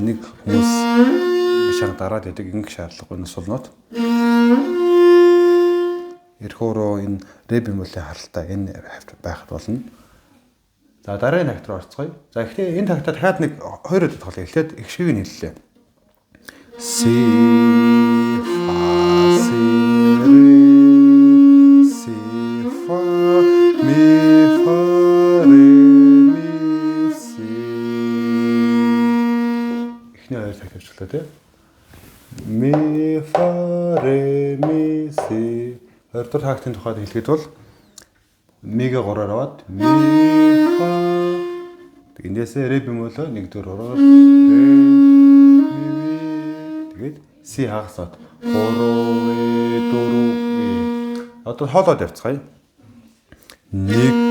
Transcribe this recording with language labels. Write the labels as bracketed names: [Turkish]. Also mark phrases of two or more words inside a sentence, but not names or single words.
[Mongolian] Энийг хүмүүс шанг дараад идэг ингэх шаардлагагүй. Энэ сул нот. Эрхөөрөө энэ ре бемолийн харалтаа энэ байхад болно. За дараагийн такт руу орцгоё. За эхлээд энэ тактаа дахиад нэг 2 удаа тоглоё. Эхлээд эхшгийг нь хэллээ. [Russian] Си фа си ре си фа ми фа ре ми си. [Mongolian] Эхний 2 такт авчлаа тий. [Russian] Ми фа ре ми си. [Mongolian] 2-р тактын тухайд хэлэхэд бол мигээ 3-аар аваад ми фа. Эндээсээ ре бемолоо 1-р хуруугаар ре ми. Си хагасаад 3 4 одоо хоолоод явцгаая. 1 2